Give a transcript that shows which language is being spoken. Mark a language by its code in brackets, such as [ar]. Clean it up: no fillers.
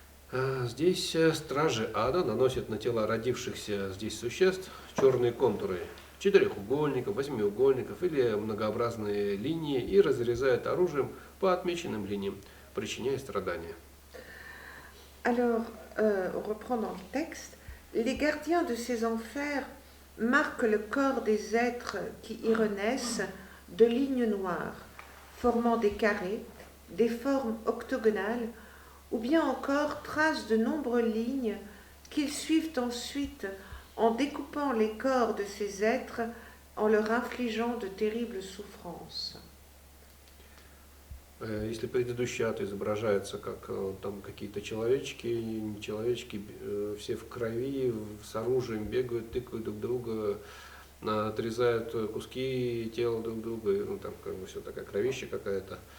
[ru] Здесь стражи ада наносят на тела родившихся здесь существ черные контуры четырехугольников, восьмиугольников или многообразные линии и разрезают оружием по отмеченным линиям, причиняя страдания. [fr] Alors, on reprend dans le texte, les gardiens de ces enfers marquent le corps des êtres qui y renaissent de lignes noires, formant des carrés, des formes octogonales, ou bien encore tracent de nombreuses lignes qu'ils suivent ensuite en découpant les corps de ces êtres en leur infligeant de terribles souffrances. [ru] Если предыдущий ад изображается как там какие-то человечки, не человечки, все в крови, с оружием бегают, тыкают друг друга, отрезают куски тела друг друга, ну там как бы все такая кровища какая-то.